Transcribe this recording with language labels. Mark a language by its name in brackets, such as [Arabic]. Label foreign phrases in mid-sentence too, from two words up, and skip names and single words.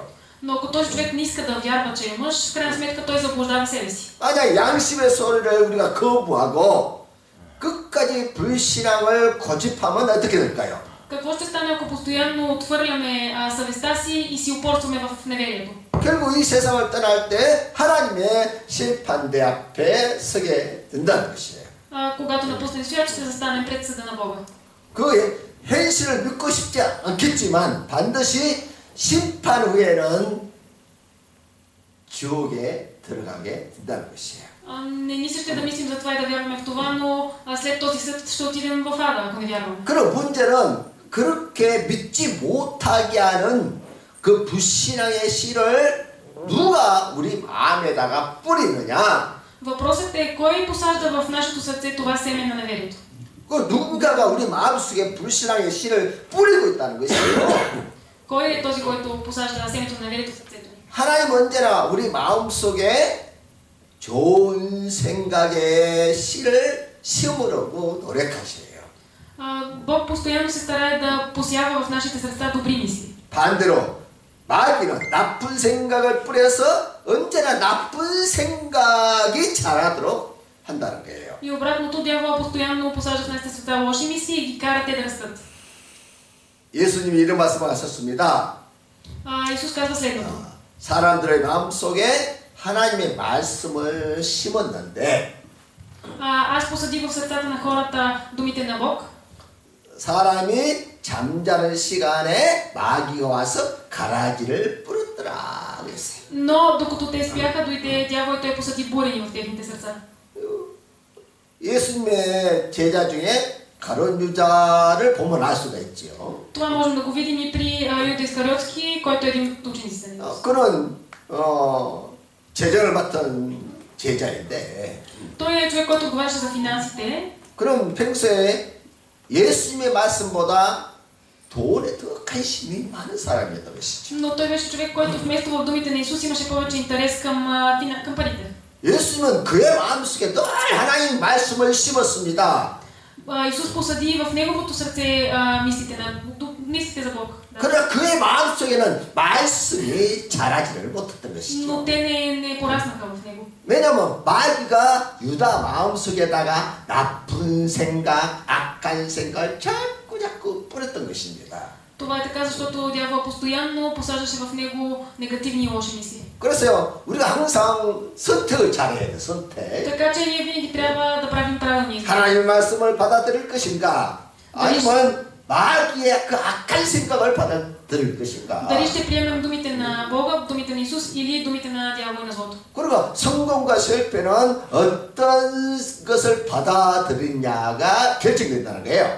[Bulgarian] Но ако този човек не иска да вярва, че е мъж, в крайна сметка той заблуждава себе си. [Korean] 만약 양심의 소리를 우리가 거부하고 끝까지 불신앙을 고집하면 어떻게 될까요? [Bulgarian] Какво ще стане, ако постоянно отхвърляме съвестта си и си упорстваме в неверието? [Korean] 결국 이 세상을 떠날 때 하나님의 심판대 앞에 서게 된다는 것이에요. [Bulgarian] Когато напуснем свят, ще застанем пред съда на Бога. [Korean] 그 현실을 믿고 싶지 않겠지만 반드시 심판 후에는 지옥에 들어가게 된다는 것이에요. [Bulgarian] Не ни се ще да мислим за това и да вярваме в това, но след този съд ще отидем в ада, ако не вярваме. [Korean] 그럼 문제는 그렇게 믿지 못하게 하는 그 불신앙의 씨를 누가 우리 마음에다가 뿌리느냐? [Bulgarian] Въпросът е кой посажда в нашето сърце това семе на неверието. [Korean] 그 누군가가 우리 마음속에 불신앙의 씨를 뿌리고 있다는 것이에요. [Bulgarian] Кой е този, който посажда семето на неверието в сърцето ни? [Korean] 하나님 언제나 우리 마음속에 좋은 생각의 씨를 심으려고 노력하셔요. [Bulgarian] Бог постоянно се старае да посява в нашите сърца добри мисли. [Korean] 반대로 마귀는 나쁜 생각을 뿌려서 언제나 나쁜 생각이 자라도록 한다는 거예요. [Bulgarian] И обратното, дявола постоянно посажда в нашите сърца лоши мисли и ги кара те да растат. [Korean] 예수님이 이런 말씀을 하셨습니다. [Bulgarian] Исус казва следното. [Korean] 사람들의 마음속에 하나님의 말씀을 심었는데 [Bulgarian] Аз посадих в сърцата на хората думите на Бог. [Korean] 사람이 잠자는 시간에 마귀가 와서 가라지를 뿌렸더라 그랬어요. [Bulgarian] Но докато те спяха, дойде дявол и той посади бурени в техните сърца. [Korean] 예수님의 제자 중에 가룟 유다를 보면 알 수가 있지요. [Bulgarian] Това можем да го видим и при Юда Искариотски, който е един от учениците ни. [Korean] 그는 재정을 맡은 제자인데 [Bulgarian] Той е човек, който отговаряше за финансите. [Korean] 그럼 평소에 예수님의 말씀보다 돈에 더 관심이 많은 사람이었던 것이죠. [Bulgarian] Но той беше човек, който вместо в думите на Исус имаше повече интерес към парите. [Korean] 예수님은 그의 마음속에 늘 하나님 말씀을 심었습니다. [Bulgarian] Исус посади в неговото сърце мислите за Бог. [Korean] 그러나 그의 마음속에는 말씀이 자라지를 못했던 것이죠. [Bulgarian] Но те не пораснаха в него. [Korean] 왜냐하면 마귀가 유다 마음속에다가 나쁜 생각, 악한 생각을 자꾸 뿌렸던 것입니다. [Bulgarian] Това е така, защото дявол постоянно посаждаше в него негативни и лоши мисли. [Korean] 그래서요, 우리가 항상 선택을 잘해야 돼, 선택. [Bulgarian] Така че ние винаги трябва да правим правилни избори. [Korean] 하나님의 말씀을 받아들일 것인가? 아니면 마귀의 그 악한 생각을 받아들일 것인가? [Bulgarian] Дали ще приемем думите на Бога, думите на Исус или думите на дявола и на злото? [Korean] 그리고 성공과 실패는 어떤 것을 받아들이냐가 결정된다는 거예요.